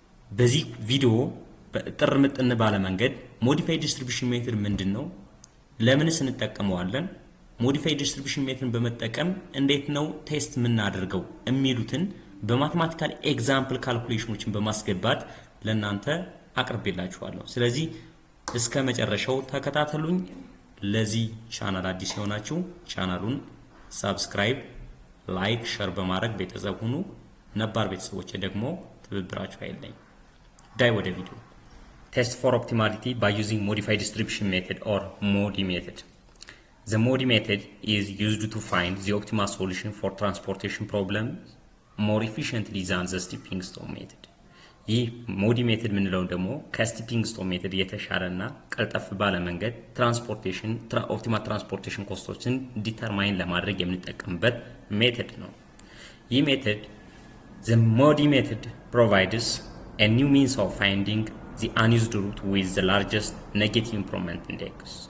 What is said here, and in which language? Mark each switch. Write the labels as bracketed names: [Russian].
[Amharic] በዚህ ቪዲዮ በጥር ምጥን ባለ መንገድ modified distribution method ምንድነው፣ ለምንስ እንጠቀመዋለን፣ modified distribution method በመጠቀም እንዴት ነው ቴስት የምናደርገው የሚሉትን በማቴማቲካል ኤግዛምፕል ካልኩሌሽኖችን በማስገባት ለእናንተ አቅርቤላችኋለሁ። ስለዚህ እስከ መጨረሻው ተከታተሉኝ። ለዚህ ቻናል አዲስ የሆናችሁ ቻናሉን ሰብስክራይብ፣ ላይክ፣ ሼር በማድረግ ቤተሰብ ሁኑ። ነባር ቤተሰቦች ደግሞ ትብብራችሁ አይለኝ። ዳይ ወደ ቪዲዮ። [English] Test for optimality by using modified distribution method or MODI method. The MODI method is used to find the optimal solution for transportation problems more efficiently than the stepping stone method. [Amharic] ይህ ሞዲ ሜተድ ምንለው ደግሞ ከስቲፒንግ ስቶን ሜተድ የተሻለና ቀልጠፍ ባለ መንገድ ትራንስፖርቴሽን ኦፕቲማል ትራንስፖርቴሽን ኮስቶችን ዲተርማይን ለማድረግ የምንጠቀምበት ሜተድ ነው። ይህ ሜተድ [English] the MODI method provides a new means of finding the unused route with the largest negative improvement index.